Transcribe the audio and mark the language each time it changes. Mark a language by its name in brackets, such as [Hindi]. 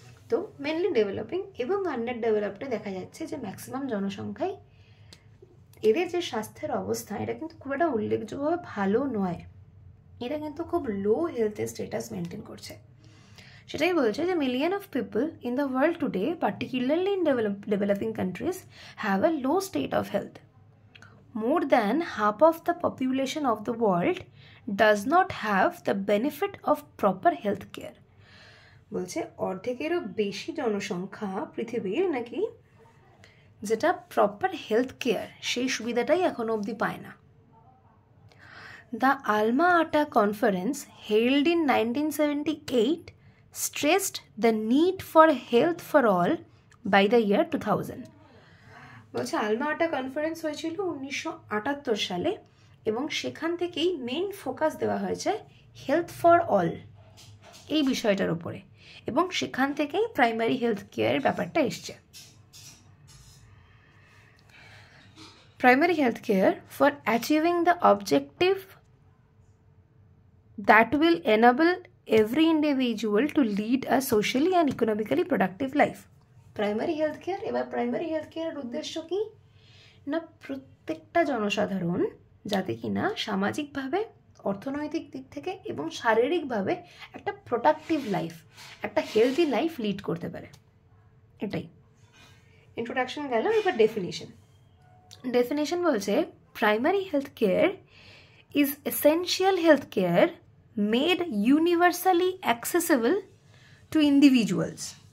[Bangla] তো mainly developing এবং under ডেভেলপডে দেখা যাচ্ছে যে ম্যাক্সিমাম জনসংখ্যায় এদের যে স্বাস্থ্যের অবস্থা, এটা কিন্তু খুব একটা উল্লেখযোগ্যভাবে ভালো নয়। এরা কিন্তু খুব লো হেলথের স্ট্যাটাস মেনটেন করছে। সেটাই বলছে যে [English] Million of people in the world today, particularly in developing countries, have a low state of health. More than half of the population of the world does not have the benefit of proper health care. [Bangla] বলছে অর্ধেকেরও বেশি জনসংখ্যা পৃথিবীর নাকি যেটা proper health care সেই সুবিধাটাই এখনো অবধি পায় না। [English] The Alma Ata conference held in 1978 stressed the need for health for all by the year 2000. [Bangla] বলছে আলমা আটা কনফারেন্স হয়েছিল 1978 সালে এবং সেখান থেকেই মেইন ফোকাস দেওয়া হয়েছে হেলথ ফর অল এই বিষয়টার উপরে, এবং সেখান থেকেই প্রাইমারি হেলথ কেয়ারের ব্যাপারটা এসছে। [English] Primary health care for achieving the objective that will enable every individual to lead a socially and economically productive life. [Bangla] Primary health care, এবার প্রাইমারি হেলথ কেয়ারের উদ্দেশ্য কি না, প্রত্যেকটা জনসাধারণ যাতে কিনা সামাজিকভাবে, অর্থনৈতিক দিক থেকে এবং শারীরিকভাবে একটা প্রোডাক্টিভ লাইফ, একটা হেলদি লাইফ লিড করতে পারে। এটাই ইন্ট্রোডাকশন গেল। এবার ডেফিনেশন বলছে [English] Primary health care is essential health care made universally accessible to individuals.